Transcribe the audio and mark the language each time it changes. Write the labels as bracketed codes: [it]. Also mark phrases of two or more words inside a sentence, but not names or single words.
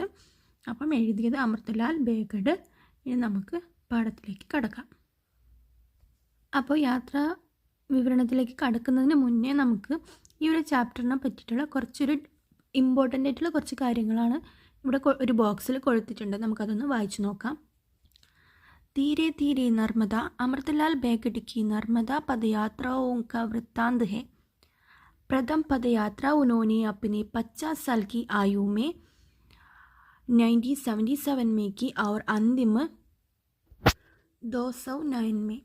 [ml] അപ്പം എഴുതിയത് അമൃത്ലാൽ ബേഗഡ്. ഇനി നമുക്ക് പാഠത്തിലേക്ക് കടക്കാം. അപ്പോൾ യാത്രാ വിവരണത്തിലേക്ക് കടക്കുന്നതിന് മുന്നേ നമുക്ക് ഈ ഒരു ചാപ്റ്ററിനെ പറ്റിയിട്ടുള്ള കുറച്ചൊരു ഇമ്പോർട്ടൻ്റ് ആയിട്ടുള്ള കുറച്ച് കാര്യങ്ങളാണ് ഇവിടെ ഒരു ബോക്സിൽ കൊടുത്തിട്ടുണ്ട്. നമുക്കതൊന്ന് വായിച്ചു നോക്കാം. [hi] धीरे धीरे नर्मदा अमृतलाल बेगड की नर्मदा पदयात्राओं का वृत्तांत है. प्रथम पदयात्रा उन्होंने अपने 50 साल की आयु में 1977 में की और अंतिम 2009 में.